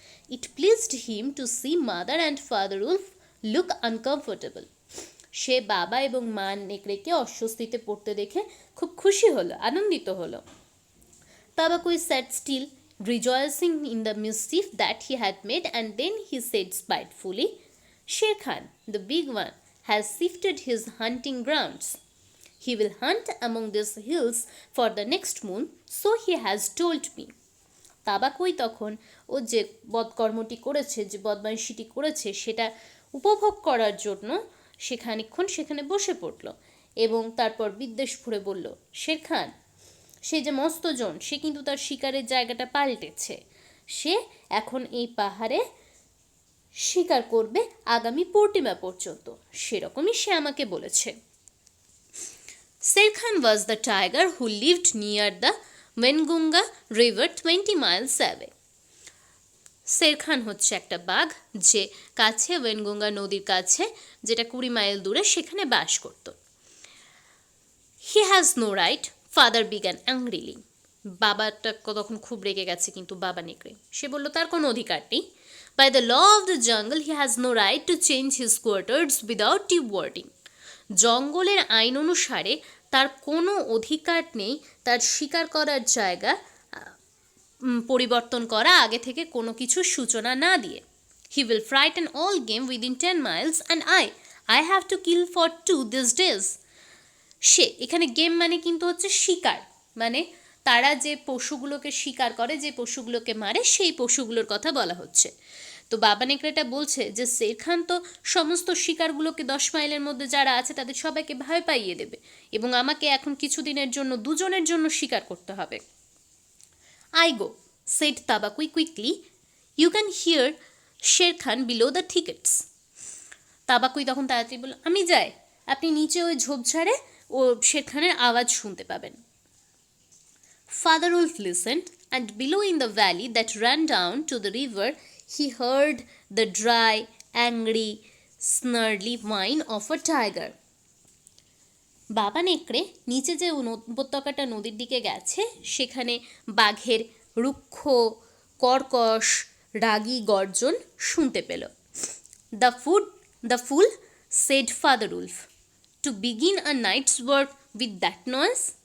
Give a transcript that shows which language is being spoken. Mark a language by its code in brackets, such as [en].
[en] It pleased him to see mother and father wolf look uncomfortable. [bn] সে বাবা এবং মা নেকড়েকে অস্বস্তিতে পড়তে দেখে খুব খুশি হলো, আনন্দিত হলো। [en] Tabakui sat still, rejoicing in the mischief that he had made, and then he said spitefully, Sher Khan, the big one, has shifted his hunting grounds. He will hunt among these hills for the next moon, so he has told me. [bn] তাবাকুই তখন ও যে বদকর্মটি করেছে, যে বদমাইশিটি করেছে, সেটা উপভোগ করার জন্য সেখানে বসে পড়ল এবং তারপর বিদ্বেষ ভরে বলল, শের খান, সে যে মস্তজন, সে কিন্তু তার শিকারের জায়গাটা পাল্টেছে, সে এখন এই পাহাড়ে শিকার করবে আগামী পূর্ণিমা পর্যন্ত, সেরকমই সে আমাকে বলেছে। [en] Sher Khan was the tiger who lived near the Wengunga river 20 miles away. [bn] Sher Khan হচ্ছে একটা বাঘ, যে কাছে ওয়েনগঙ্গা নদীর কাছে, যেটা 20 মাইল দূরে, সেখানে বাস করত। [en] He has no right, father began angrily. [bn] বাবাটা তখন খুব রেগে গেছে, কিন্তু বাবা নেকড়ে সে বলল তার কোনো অধিকার নেই। [en] By the law of the jungle he has no right to change his quarters without due warning. [bn] জঙ্গলের আইন অনুসারে তার কোনো অধিকার নেই তার শিকার করার জায়গা পরিবর্তন করা আগে থেকে কোনো কিছুর সূচনা না দিয়ে। [en] He will frighten all game within 10 miles and I have to kill for 2 this days. [bn] সে এখানে গেম মানে কিন্তু হচ্ছে শিকার, মানে তারা যে পশুগুলোকে শিকার করে, যে পশুগুলোকে মারে, সেই পশুগুলোর কথা বলা হচ্ছে। তো বাবা নেকড়েটা বলছে যে শের খান তো সমস্ত শিকারগুলোকে 10 মাইলের মধ্যে যারা আছে তাদের সবাইকে ভয় পাইয়ে দেবে, এবং আমাকে এখন কিছুদিনের জন্য দুজনের জন্য শিকার করতে হবে। [en] I go, said Tabaqui quickly. You can hear Sher Khan below the thickets. [bn] তাবাকুই তখন তাড়াতাড়ি বলল, আমি যাই, আপনি নিচে ওই ঝোপঝাড়ে ও শের খানের আওয়াজ শুনতে পাবেন। [en] Father Wolf listened, and below in the valley that ran down to the river, he heard the dry, angry, snarly whine of a tiger. [bn] বাবা নেকড়ে নিচে যে উপত্যকাটা নদীর দিকে গেছে সেখানে বাঘের রুক্ষ কর্কশ রাগী গর্জন শুনতে পেল। [en] The fool said father wolf, to begin a nights work with that noise.